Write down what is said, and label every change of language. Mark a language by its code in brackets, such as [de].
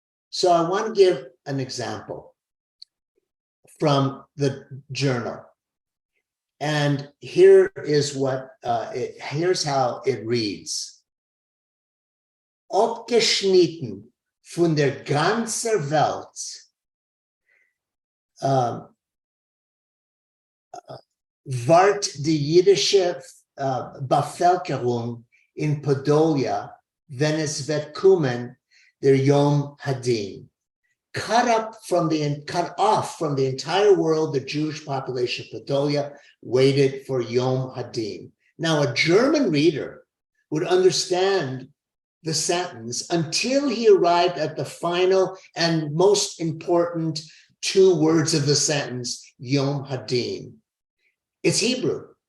[en] So I want to give an example from the journal. And here is here's how it reads. [de] Abgeschnitten von der ganzen Welt ward die jüdische Bevölkerung in Podolia, wenn es wird kommen, der Yom Hadin. [en] Cut off from the entire world, the Jewish population of Podolia waited for Yom Hadin. Now, a German reader would understand the sentence until he arrived at the final and most important 2 words of the sentence, Yom Hadin. It's Hebrew.